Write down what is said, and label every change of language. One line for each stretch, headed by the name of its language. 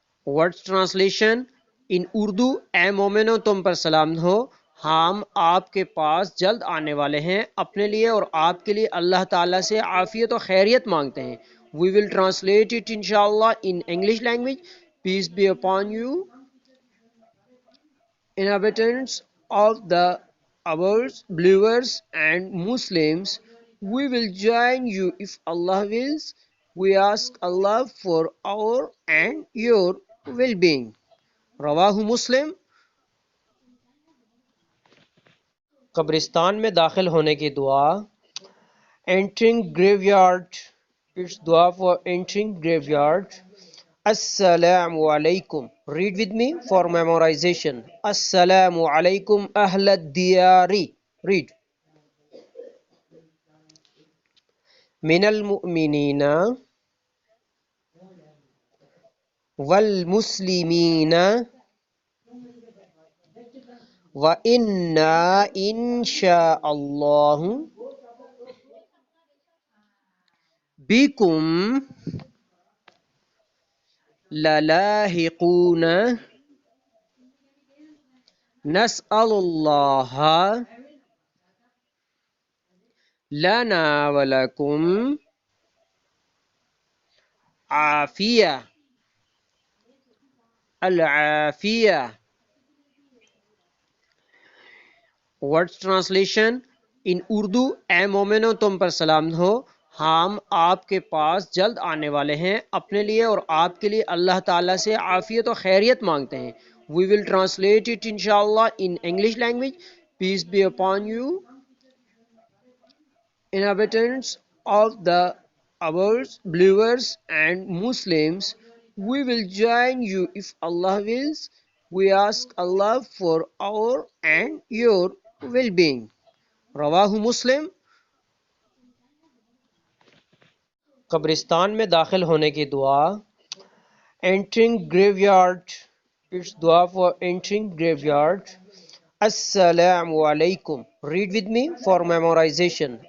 English: Words translation in
Urdu: Urdu: اے مومنو تم پر سلام ہو، ہم آپ کے پاس جلد آنے والے ہیں، اپنے لیے اور آپ کے لیے اللہ تعالیٰ سے عافیت و خیریت مانگتے ہیں۔
English: We will translate it inshallah in English language. Peace be upon you, inhabitants of the earth, believers and Muslims. We will join you if Allah wills. We ask Allah for our and your well-being.
Urdu: رواہ مسلم۔ قبرستان میں داخل ہونے کی دعا۔
English: entering graveyard، it's dua for entering graveyard۔ السلام علیکم، read with me for memorization۔
Arabic: السلام علیکم اہل الدیاری،
English: read۔
Arabic: من المؤمنین والمسلمین وَإِنَّا إِن شاء اللہ بكم للاحقون نسأل الله لنا ولكم عافية العافية.
English: Words translation in
Urdu: اردو: اے مومنو تم پر سلام ہو، ہم آپ کے پاس جلد آنے والے ہیں، اپنے لیے اور آپ کے لیے اللہ تعالیٰ سے عافیت و خیریت مانگتے ہیں.
English: We will translate it inshallah in English language. Peace be upon you, inhabitants of the earth, believers and Muslims. We will join you if Allah wills. We ask Allah for our and your well-being.
Urdu: رواہ مسلم. قبرستان میں داخل ہونے کی دعا.
English: Entering graveyard. It's dua for entering graveyard. Assalamu alaikum. Read with me for memorization.